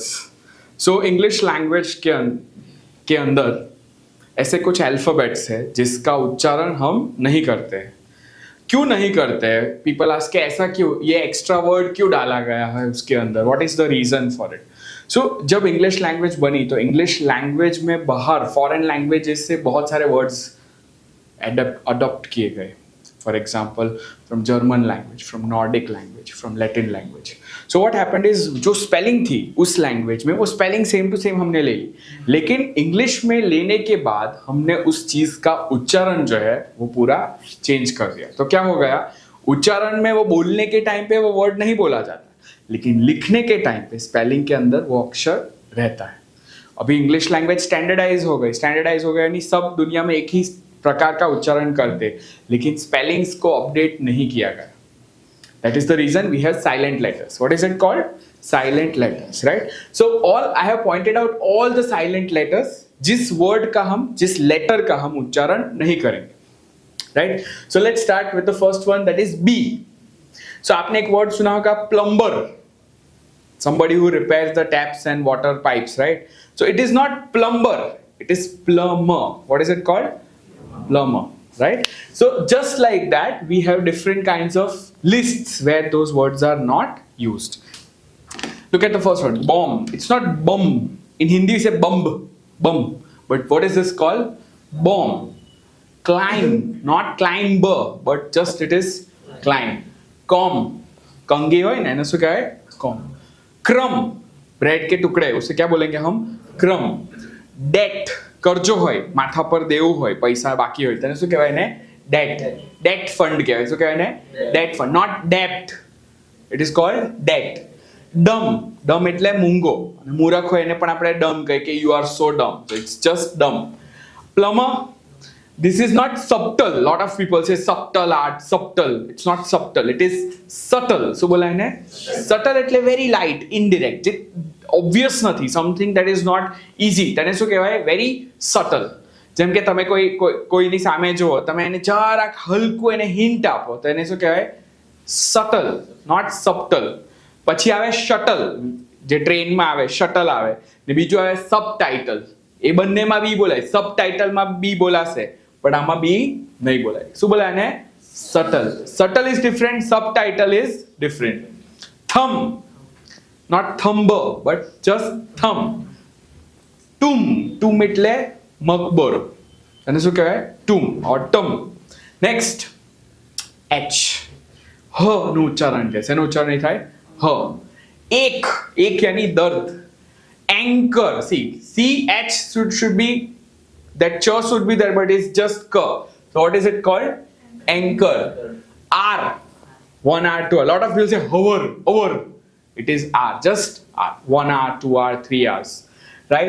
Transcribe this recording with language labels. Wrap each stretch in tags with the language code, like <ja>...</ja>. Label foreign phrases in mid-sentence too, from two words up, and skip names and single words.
<hi>So</hi> <en>English language</en> <hi>के अंदर ऐसे कुछ अल्फाबेट्स है जिसका उच्चारण हम नहीं करते हैं. क्यों नहीं करते हैं?</hi> <en>people ask</en> <hi>के ऐसा क्यों, ये</hi> <en>extra word</en> <hi>क्यों डाला गया है उसके अंदर,</hi> <en>what is the reason for it.</en> <hi>सो जब</hi> <en>English language</en> <hi>बनी तो</hi> <en>English language</en> <hi>में बाहर</hi> <en>foreign languages</en> <hi>से बहुत सारे</hi> <en>words adopt</en> <hi>किए गए.</hi> <en>For example, from German language, from Nordic language, from Latin language. So what happened is</en> <hi>जो spelling थी उस लैंग्वेज में वो</hi> <en>spelling same to same</en> <hi>हमने ले ली, लेकिन इंग्लिश में लेने के बाद हमने उस चीज का उच्चारण जो है वो पूरा चेंज कर दिया. तो क्या हो गया, उच्चारण में वो बोलने के टाइम पे वो वर्ड नहीं बोला जाता, लेकिन लिखने के टाइम पे स्पेलिंग के अंदर वो अक्षर रहता है. अभी</hi> <en>English language standardize</en> <hi>हो गई यानी सब दुनिया में एक ही प्रकार का उच्चारण करते, लेकिन स्पेलिंग्स को अपडेट नहीं किया गया.</hi> <en>that is the reason we have silent letters. what is it called? silent letters, right. so all I have pointed out all the silent letters</en> <hi>जिस वर्ड का हम, जिस लेटर का हम उच्चारण नहीं करेंगे,</hi> <en>राइट. so let's start with the first one, that is B.</en> <hi>सो आपने एक वर्ड सुना होगा, प्लम्बर.</hi> <en>Somebody who repairs the taps and water pipes, right? So it is not plumber, it is plumber. What is it called? Plumber, right? So just like that, we have different kinds of lists where those words are not used. Look at the first one, bomb. It's not bum. In Hindi we say bumb, bum. But what is this called? Bomb. Climb, not climber, but just it is climb. Comb.</en> <hi>कंघी हो ना, इसको क्या है? Comb. क्रम, ब्रेड के टुकड़े, उसे क्या बोलेंगे हम?</hi> <gu>क्रम. डेट, કર્જો હોય, માથા પર દેવું હોય, પૈસા બાકી હોય, તેને શું કહેવાય ને? ડેટ.</gu> <en>debt fund</en> <gu>કહેવાય. શું કહેવાય ને?</gu> <en>debt fund, not debt. it is called debt.</en> <gu>ડમ, ડમ એટલે મૂંગો, અને મૂરખ હોય એને પણ આપણે ડમ કહીએ કે</gu> <en>you are so dumb. So it's just dumb. Plumber, this is not subtle. Lot of people say subtle art, subtle. It's not subtle, it is subtle.</en> <gu>So બોલાય ને?</gu> <en>Subtle એટલે very light, indirect, જે obvious નથી, something that is not easy,</en> <gu>તેને શું કહેવાય?</gu> <en>very subtle.</en> <gu>જેમ કે તમે કોઈની સામે જુઓ, તમે એને જરાક હલકું એને હિન્ટ આપો તો એને શું કહેવાય?</gu> <en>subtle, not subtle.</en> <gu>પછી આવે શટલ, જે ટ્રેનમાં આવે શટલ આવે, ને બીજું આવે સબટાઇટલ. એ બંનેમાં બી બોલાય, સબટાઇટલમાં બી બોલાશે, પણ આમાં બી નહીં બોલાય. શું બોલાય ને? સટલ.</gu> <en>subtle is different, subtitle is different. થમ, not thumber, but just thumb.</en> <gu>Tomb, tomb એટલે મકબરો, અને શું કહેવાય?</gu> <en>tomb or tomb. Next, h.</en> <gu>હ નું ઉચ્ચારણ છે, શેનું ઉચ્ચારણ નહીં થાય? હ. એક, એક यानी દર્દ.</gu> <en>Anchor, see, ch should be, that ch should be there, but it's just k. So what is it called? Anchor. R, 1 hour, 2 hour. A lot of people say hour. It is R, just R. 1 hour, 2 hour, 3 hours, right?</en>